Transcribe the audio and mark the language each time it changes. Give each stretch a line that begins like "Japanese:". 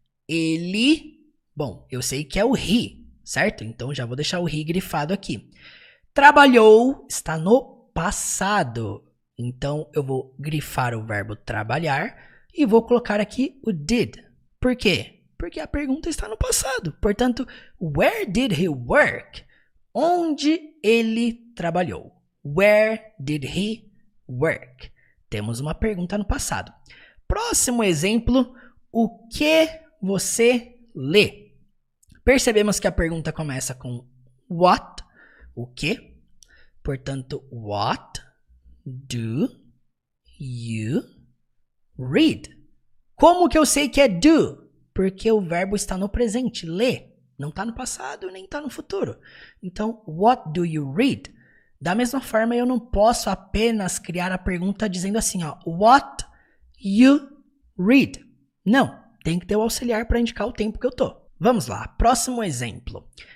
Portuguese: Ele, bom, eu sei que é o he, certo? Então já vou deixar o he grifado aqui. Trabalhou está no passado. Então eu vou grifar o verbo trabalhar e vou colocar aqui o did. Por quê? Porque a pergunta está no passado. Portanto,
English: where did he work?
Portuguese: Onde ele trabalhou?
English: Where did he work?
Portuguese: Temos uma pergunta no passado. Próximo exemplo, o que você lê? Percebemos que a pergunta começa com what, o que? Portanto,
English: what do you read?
Portuguese: Como que eu sei que é do? Porque o verbo está no presente, ler. Não está no passado, nem está no futuro. Então,
English: what do you read?
Portuguese: Da mesma forma, eu não posso apenas criar a pergunta dizendo assim, ó,
English: what you read?
Portuguese: Não, tem que ter o auxiliar para indicar o tempo que eu tô. Vamos lá, próximo exemplo.